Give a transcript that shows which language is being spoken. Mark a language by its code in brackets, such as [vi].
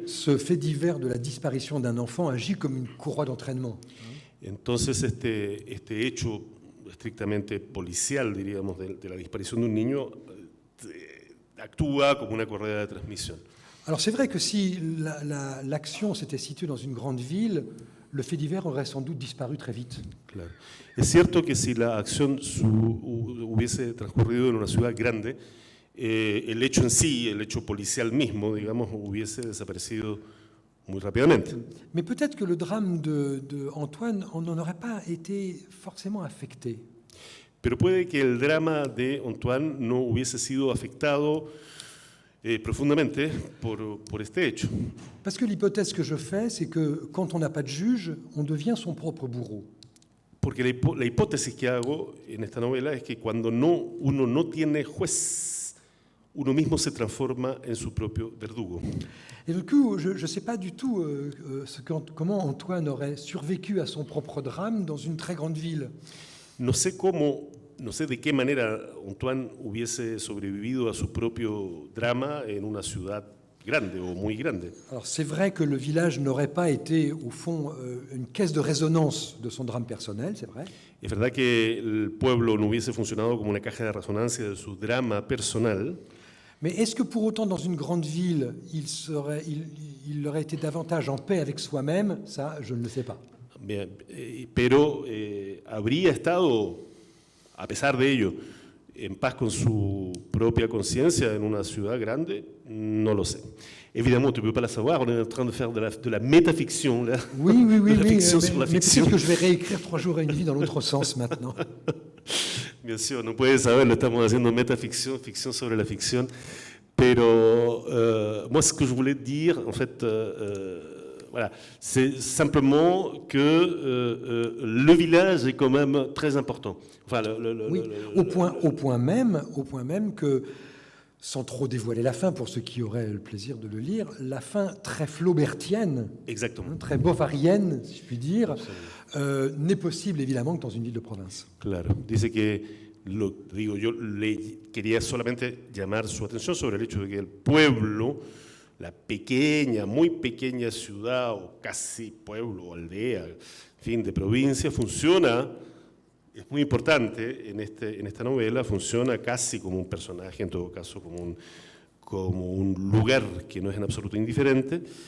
[fr] Ce fait divers de la disparition d'un enfant agit comme une courroie d'entraînement. [es] Entonces este hecho estrictamente policial, diríamos, de la disparición de un niño, actúa como una correa de transmisión. [fr] Alors c'est vrai que si l'action s'était située dans une grande ville, le fait divers aurait sans doute disparu très vite. [es] Claro. Es cierto que si la acción hubiese transcurrido en una ciudad grande, el hecho en sí, el hecho policial mismo, digamos, hubiese desaparecido muy rápidamente. [fr] Mais peut-être que le drame de Antoine n'en aurait pas été forcément affecté. [es] Pero puede que el drama de Antoine no hubiese sido afectado profundamente por este hecho. [fr] Parce que l'hypothèse que je fais, c'est que quand on n'a pas de juge, on devient son propre bourreau. [es] Porque la hipótesis que hago en esta novela es que cuando uno no tiene juez, uno mismo se transforma en su propio verdugo. [fr] Et du coup, je ne sais pas du tout comment Antoine aurait survécu à son propre drame dans une très grande ville. [es] No sé de qué manera Antoine hubiese sobrevivido a su propio drama en una ciudad grande o muy grande. [fr] Alors c'est vrai que le village n'aurait pas été, au fond, une caisse de résonance de son drame personnel, c'est vrai. [es] Es verdad que el pueblo no hubiese funcionado como una caja de resonancia de su drama personal. [fr] Mais est-ce que pour autant, dans une grande ville, il aurait été davantage en paix avec soi-même? Ça, je ne le sais pas. [es] Bien, pero habría estado, a pesar de ello, en paz con su propia conciencia en una ciudad grande, no lo sé. [fr] Évidemment, tu ne peux pas la savoir, on est en train de faire de la métafiction, là. Oui, de la fiction sur la mais fiction. peut-être que je vais réécrire 3 jours et une vie dans l'autre sens maintenant. [es] Bien sûr, no puedes saberlo, estamos haciendo métaficción, ficción sobre la ficción. [fr] Pero moi, ce que je voulais dire, en fait, voilà, c'est simplement que le village est quand même très important. Enfin, oui, au point même que, sans trop dévoiler la fin pour ceux qui auraient le plaisir de le lire, la fin très flaubertienne, très bovarienne, si je puis dire, n'est possible évidemment que dans une ville de province. [es] Claro, dice que, yo le quería solamente llamar su atención sobre el hecho de que el pueblo, la pequeña, muy pequeña ciudad o casi pueblo o aldea, en fin, de provincia, funciona, es muy importante en esta novela, funciona casi como un personaje, en todo caso como un lugar que no es en absoluto indiferente,